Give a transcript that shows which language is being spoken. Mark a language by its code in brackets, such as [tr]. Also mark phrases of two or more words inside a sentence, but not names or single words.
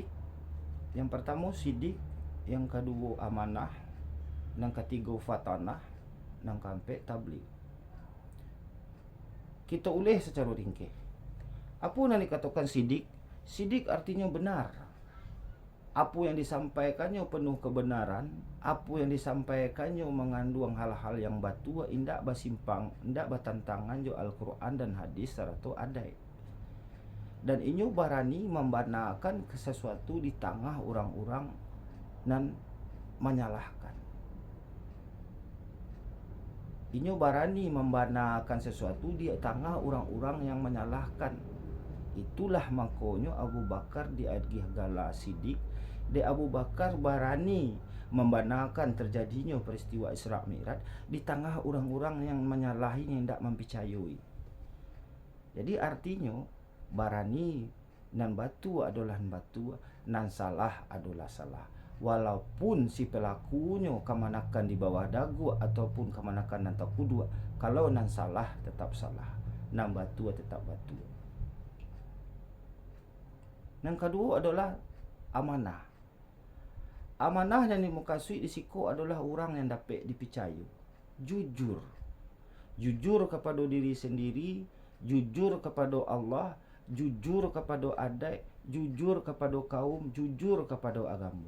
[id] Yang pertama sidik, yang kedua amanah, yang ketiga fatanah, yang keempat tabligh. Kita ulih secara ringkih. Apa yang dikatakan sidik? Sidik artinya benar. Apa yang disampaikannya penuh kebenaran, apa yang disampaikannya mengandung hal-hal yang batua, [min] indak basimpang, indak bertentangan jo [id] Al-Quran dan hadis serta adai. Dan inyo berani membenarkan sesuatu di tengah orang-orang dan menyalahkan. Inyo berani membenarkan sesuatu di tengah orang-orang yang menyalahkan. Itulah makanya Abu Bakar diagih gala sidik. De Abu Bakar berani membenarkan terjadinya peristiwa Isra Mi'raj di tengah orang-orang yang menyalahi, yang tidak mempercayai. [min] Jadi artinya barani nan batu adalah batu, nan salah adalah salah. Walaupun si pelakunya kemanakan di bawah dagu ataupun kemanakan nan tak kudu, kalau nan salah tetap salah, nan batu tetap batu. [id] Yang kedua adalah amanah. Amanah yang dimukasui di siku adalah orang yang dapat dipercaya, jujur. Jujur kepada diri sendiri, jujur kepada Allah, jujur kepada adat, jujur kepada kaum, jujur kepada agama.